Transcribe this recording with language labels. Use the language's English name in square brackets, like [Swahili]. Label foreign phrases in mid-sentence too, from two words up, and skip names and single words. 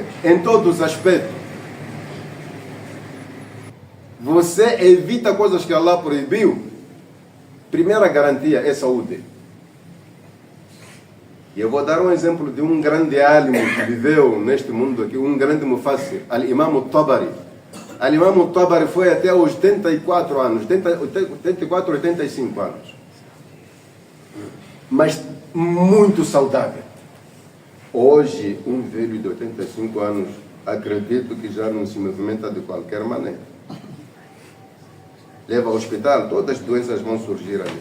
[Portuguese] Em todos os aspectos. Você evita coisas que Allah proibiu. Primeira garantia é saúde. E eu vou dar um exemplo de um grande álimo que viveu neste mundo aqui, um grande mufassir, Al-Imam al-Tabari. Al-Imam al-Tabari foi até os 84 anos, 84, 85 anos. Mas muito saudável. Hoje, um velho de 85 anos, acredito que já não se movimenta de qualquer maneira. Leva ao hospital, todas as doenças vão surgir ali.